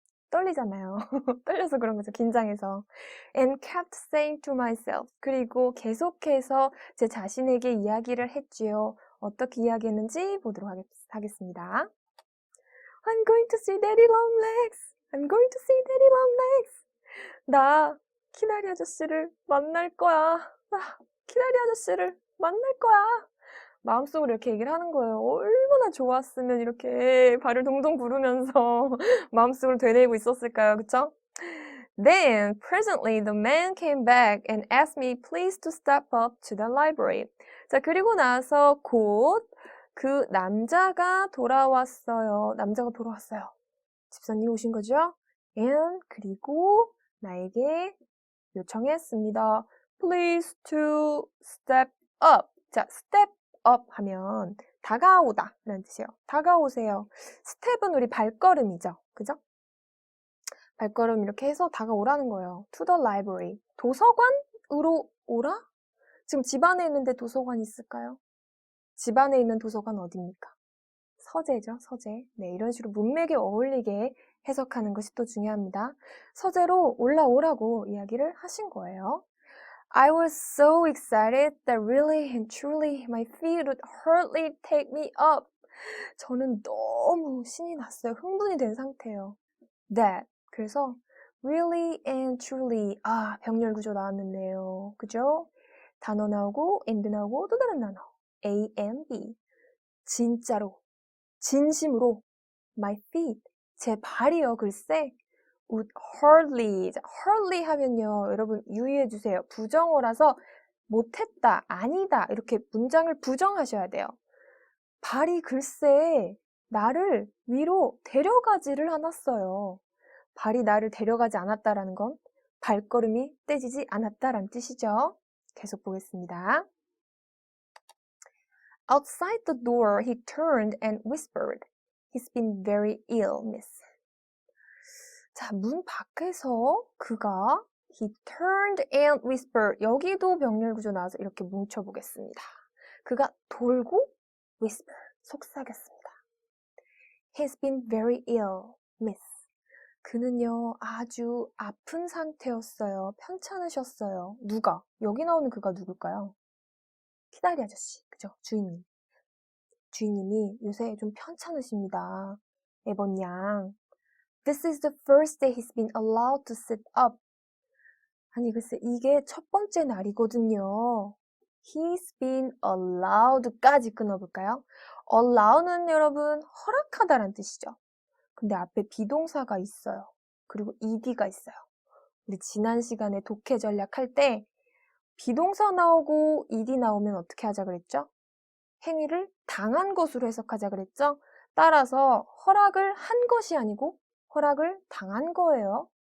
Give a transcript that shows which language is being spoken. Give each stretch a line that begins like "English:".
Korean: 떨리잖아요. 떨려서 그런 거죠. 긴장해서.
English: And kept saying to myself.
Korean: 그리고 계속해서 제 자신에게 이야기를 했지요. 어떻게 이야기했는지 보도록 하겠습니다.
English: I'm going to see Daddy Long Legs. I'm going to see Daddy Long Legs.
Korean: 나 키다리 아저씨를 만날 거야. 나 키다리 아저씨를 만날 거야. 마음속으로 이렇게 얘기를 하는 거예요. 얼마나 좋았으면 이렇게 발을 동동 구르면서 마음속으로 되뇌이고 있었을까요? 그쵸?
English: Then, presently, the man came back and asked me please to step up to the library.
Korean: 자, 그리고 나서 곧 그 남자가 돌아왔어요. 남자가 돌아왔어요. 집사님 오신 거죠?
English: And,
Korean: 그리고 나에게 요청했습니다.
English: Please to step up.
Korean: 자, step up 하면 다가오다 라는 뜻이에요. 다가오세요. 스텝은 우리 발걸음이죠. 그죠? 발걸음 이렇게 해서 다가오라는 거예요.
English: To the library.
Korean: 도서관으로 오라? 지금 집 안에 있는데 도서관 있을까요? 집 안에 있는 도서관 어디입니까? 서재죠, 서재. 네, 이런 식으로 문맥에 어울리게 해석하는 것이 또 중요합니다. 서재로 올라오라고 이야기를 하신 거예요.
English: I was so excited that really and truly my feet would hardly take me up.
Korean: 저는 너무 신이 났어요. 흥분이 된 상태예요. That. 그래서
English: really and truly.
Korean: 병렬 구조 나왔는데요. 그죠? 단어 나오고 and 나오고 또 다른 단어. A and B. 진짜로. 진심으로.
English: My feet.
Korean: 제 발이요. 글쎄.
English: would hardly.
Korean: hardly 하면요. 여러분 유의해 주세요. 부정어라서 못했다, 아니다 이렇게 문장을 부정하셔야 돼요. 발이 글쎄 나를 위로 데려가지를 않았어요. 발이 나를 데려가지 않았다라는 건 발걸음이 떼지지 않았다라는 뜻이죠. 계속 보겠습니다.
English: Outside the door he turned and whispered, He's been very ill, miss.
Korean: 자, 문 밖에서 그가
English: He turned and whispered.
Korean: 여기도 병렬 구조 나와서 이렇게 뭉쳐보겠습니다. 그가 돌고 whisper, 속삭였습니다.
English: He's been very ill, miss.
Korean: 그는요, 아주 아픈 상태였어요. 편찮으셨어요. 누가? 여기 나오는 그가 누굴까요? 키다리 아저씨. 그죠? 주인님. 주인님이 요새 좀 편찮으십니다. 에번 양.
English: This is the first day he's been allowed to sit up.
Korean: 아니, 글쎄, 이게 첫 번째 날이거든요.
English: He's been allowed까지 끊어볼까요?
Korean: allow는 여러분, 허락하다란 뜻이죠. 근데 앞에 비동사가 있어요. 그리고 ed가 있어요. 우리 지난 시간에 독해 전략 할 때 비동사 나오고 ed 나오면 어떻게 하자 그랬죠? 행위를 당한 것으로 해석하자 그랬죠? 따라서 허락을 한 것이 아니고 허락을 당한 거예요.